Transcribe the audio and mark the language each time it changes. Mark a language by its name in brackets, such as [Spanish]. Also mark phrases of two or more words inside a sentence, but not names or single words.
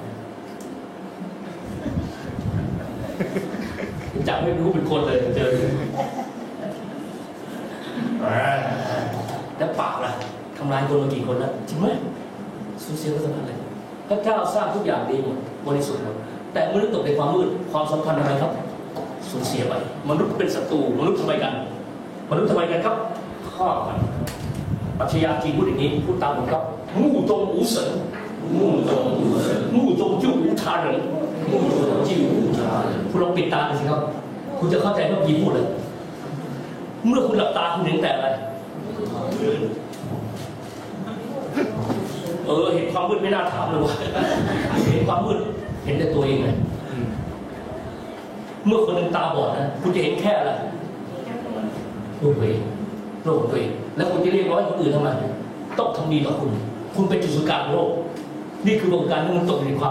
[Thai] พี่จักรไม่รู้เป็นคนเลยเจอแล้วปากล่ะทำลายคนมากี่คนแล้วจริงไหมสูญเสียก็สำคัญเลยพระเจ้าสร้างทุกอย่างดีหมดบริสุทธิ์หมดแต่มนุษย์ตกในความมืดความสัมพันธ์อะไรครับสูญเสียไปมนุษย์เป็นศัตรูมนุษย์ทำไมกันครับฆ่ากันปรัชญาจีนพูดอย่างนี้พูดตามผมครับ [Chinese] 目中无神目中就无他人 [Thai] คุณลองปิดตาดูสิครับคุณจะเข้าใจว่าจีนพูดเลยเมื่อคุณหลับตาคุณเห็นแต่อะไร เห็นความมืดไม่น่าถามเลยว่าเห็นความมืดเห็นแต่ตัวเองไงเมื่อคนหนึ่งตาบอดนะคุณจะเห็นแค่อะไรโลกตัวเองแล้วคุณจะเรียกร้องให้คนอื่นทำไมต้องทำดีต่อคุณเป็นจุดศูนย์กลางของโลกนี่คือวงการที่มันตกอยู่ในความ